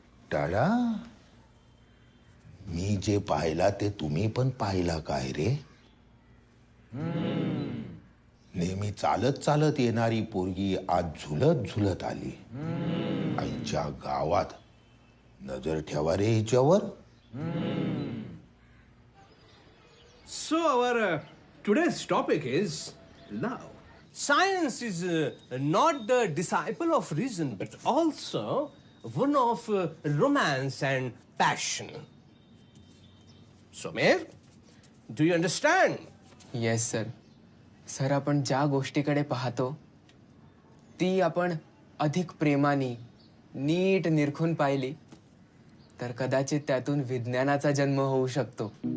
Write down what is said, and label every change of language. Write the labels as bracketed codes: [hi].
[mr] टाळा मी जे पाहिला ते तुम्ही पण पाहिला काय रे? नेहमी चालत चालत येणारी पोरगी आज झुलत झुलत आली. आईच्या गावात नजर ठेवा रे हिच्यावर. [en] So our today's topic is love. Science is not the disciple of reason, but also one of romance and passion. Somer, do you understand? Yes sir. [mr] Sir आपण ज्या गोष्टीकडे पाहतो ती आपण अधिक प्रेमाने नीट निरखून पाहिली तर कदाचित त्यातून विज्ञानाचा जन्म होऊ शकतो.